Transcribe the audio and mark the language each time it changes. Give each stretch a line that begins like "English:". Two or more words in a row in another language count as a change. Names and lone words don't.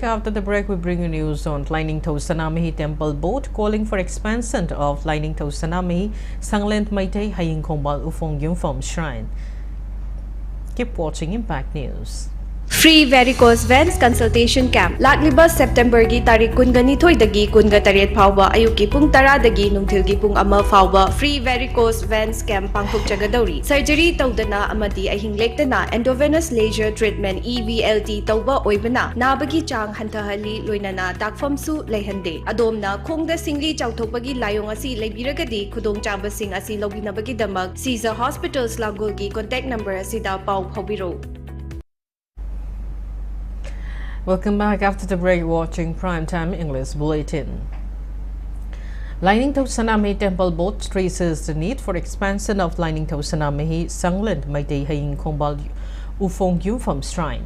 English: After the break, we bring you news on Lining to Sanamihi Temple Boat calling for expansion of Lining to Sanamihi Sanglant Maitei Haying Kombal Ufong Yumfom Shrine. Keep watching Impact News. Free varicose veins consultation camp.
Manipuri: Lakliba September gi tarik kunganithoi dagi kunga taret phawba ayuki pung tara dagi nungthilgi pung ama phawba
English: free varicose veins camp
Manipuri: pangthok jagadauri. Surgery tawdana amadi ahing lektana
English: endovenous laser treatment EVLT
Manipuri: tawba oibana nabagi chang hantahali loinana takfam su leihande. Adomna khongda singli chawthokbagi layong asi leibiragadi khudong chamba sing asi lobinabagi damak Caesar Hospitals Langulgi
English: contact number
Manipuri: asida pau phobiro.
English: Welcome back after the break, watching Primetime English Bulletin. Lining to Sanamihi Temple Board stresses the need for expansion of Lining to Sanamihi Sanglant Maitei Haying Kombal Ufong Yumfam Shrine.